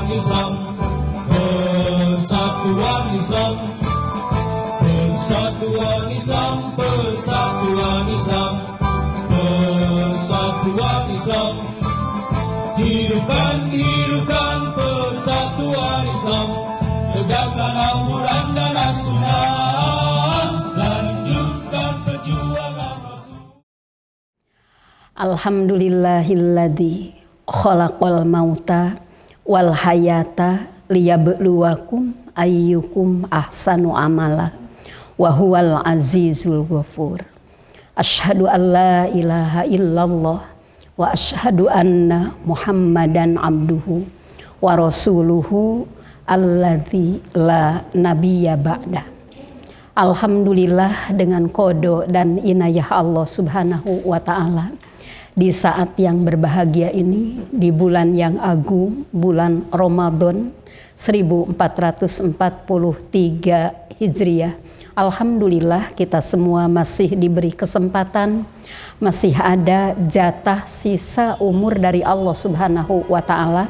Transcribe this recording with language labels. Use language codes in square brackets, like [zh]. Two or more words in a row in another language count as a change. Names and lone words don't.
[id] Islam, persatuan Islam, persatuan Islam, persatuan Islam, persatuan Islam. Hidupkan, hidupkan persatuan Islam, tegakkan Al-Quran dan As-Sunnah, lanjutkan perjuangan Rasul. [ar] الحمد لله الذي خلق الموت والحياة ليبلوكم أيكم أحسن عملا وهو العزيز الغفور. أشهد أن لا إله إلا الله وأشهد أن محمدا عبده ورسوله الذي لا نبي بعد. [id] Alhamdulillah, dengan qada dan inayah Allah [ar] سبحانه وتعالى, [id] di saat yang berbahagia ini, di bulan yang agung, bulan Ramadan 1443 Hijriah. Alhamdulillah kita semua masih diberi kesempatan, masih ada jatah sisa umur dari Allah [ar] سبحانه وتعالى.